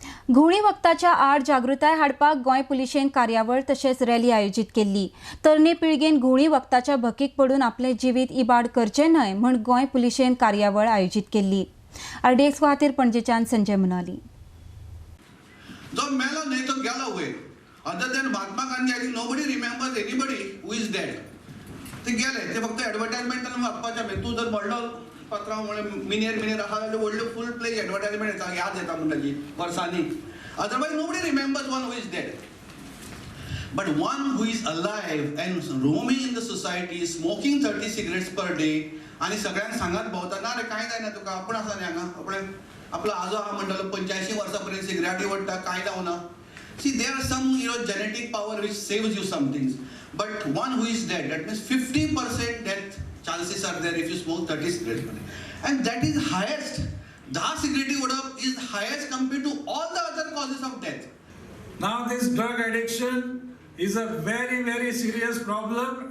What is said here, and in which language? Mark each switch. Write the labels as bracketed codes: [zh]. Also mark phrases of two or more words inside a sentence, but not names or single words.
[kok] घुवळी वक्ताच्या आड जागृताय हाडपाक गोंय पुलिशेन कार्यावळ तशेंच रॅली आयोजीत केल्ली। तरणे पिळगेन घुवळी वक्ताच्या भकीक पडून आपले जिवीत इबाड करचें न्हय म्हण गोंय पुलिशेन कार्यावळ आयोजीत केल्ली। RDX खातीर पणजेच्यान संजय मनाली। जो मेलो नहीं तो गेलो वयर. [en] Other than Mahatma Gandhi, I think nobody remembers anybody who is dead. [kok] ते गेले ते फक्त ॲडव्हर्टाइजमेंटान वाचपाचें. तूं जर व्हडलो पत्रां मिनेर आहा जाल्यार व्हडल्यो [en] full page advertisement [kok] येता, याद येता म्हणटाची वर्सांनी. [en] Otherwise nobody remembers one who is dead. But one who is alive and roaming in the society, smoking 30 cigarettes per day, [kok] आणि सगळ्यांक सांगत भोंवता ना रे कांय जायना तुका, आपण आसा न्ही हांगा, आपलो आजो आहा म्हणटालो 85 वर्सां पर्यंत सिगरेटी वडटा, कांय जावना. [en] See, there are some genetic power which saves you some things. But one who is dead, that means 50% death chances are there if you smoke 30 cigarettes per day. And that is highest. 10 cigarette odap is highest compared to all the other causes of death. Now this drug addiction is a very, very serious problem.